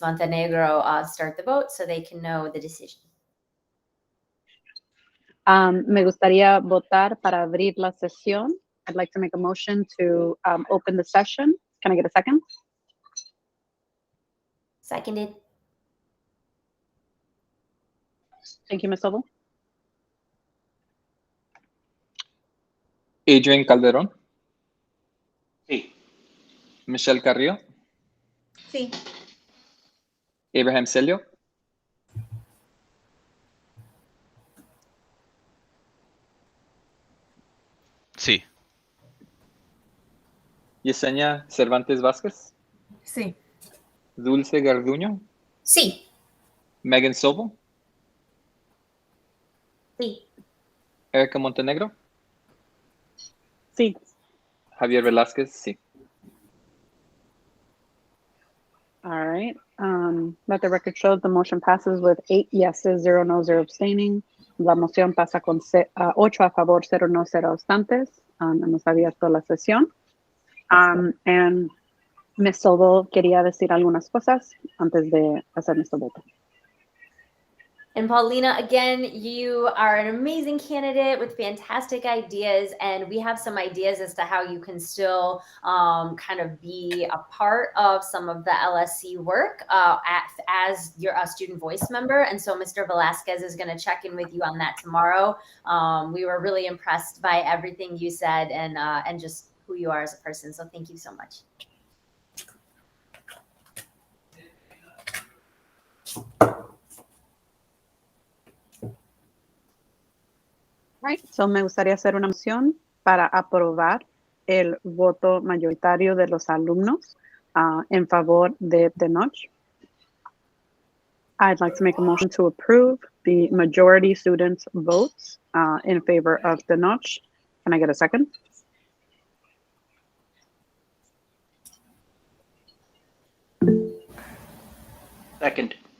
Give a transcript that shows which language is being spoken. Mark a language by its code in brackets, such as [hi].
[en] Montenegro start the vote so they can know the decision. [es] Me gustaría votar para abrir la sesión. [en] I'd like to make a motion to open the session. Can I get a second? Seconded. Thank you, Ms. Sobel. Adrian Calderon, [es] Sí. [en] Michelle Carrillo, [es] Sí. [en] Abraham Celio, [es] Sí. [en] Yesenia Cervantes Vázquez, [es] Sí. [en] Dulce Garduño, [es] Sí. [en] Megan Sobel, [es] Sí. [en] Erica Montenegro, [es] Sí. Javier Velázquez, sí. [en] All right. Let the record show the motion passes with 8 yeses, 0 no, 0 abstaining. [es] La moción pasa con 8 a favor, 0 no, 0 abstantes. Hemos abierto la sesión. [en] And Ms. [es] Sobel quería decir algunas cosas antes de hacer nuestro voto. [en] And Paulina, again, you are an amazing candidate with fantastic ideas, and we have some ideas as to how you can still kind of be a part of some of the LSC work as you're a student voice member. And so Mr. Velasquez is going to check in with you on that tomorrow. We were really impressed by everything you said and just who you are as a person. So thank you so much. Right. [es] So me gustaría hacer una moción para aprobar el voto mayoritario de los alumnos en favor de Tenoch. [en] I'd like to make a motion to approve the majority students' votes in favor of Tenoch. Can I get a second? Second.